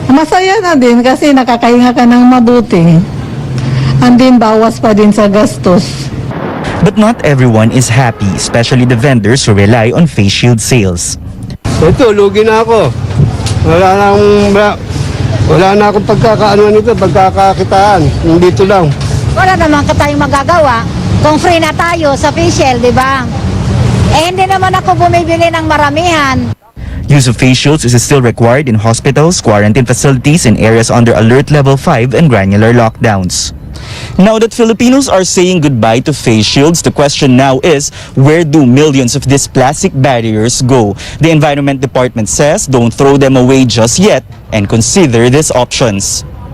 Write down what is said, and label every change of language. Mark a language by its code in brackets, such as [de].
[tl] Masaya na din kasi nakakahinga ka ng mabuti. And din bawas pa din sa gastos. [en] But not everyone is happy, especially the vendors who rely on face shield sales. [tl] Ito, lugi na ako. Wala na akong pagkakakitaan. Dito lang. Wala naman tayong magagawa kung free na tayo sa facial, di ba? Eh, hindi naman ako bumibili ng maramihan. [en] Use of face shields is still required in hospitals, quarantine facilities, and areas under alert level 5 and granular lockdowns. Now that Filipinos are saying goodbye to face shields, the question now is, where do millions of these plastic barriers go? The Environment Department says don't throw them away just yet and consider these options.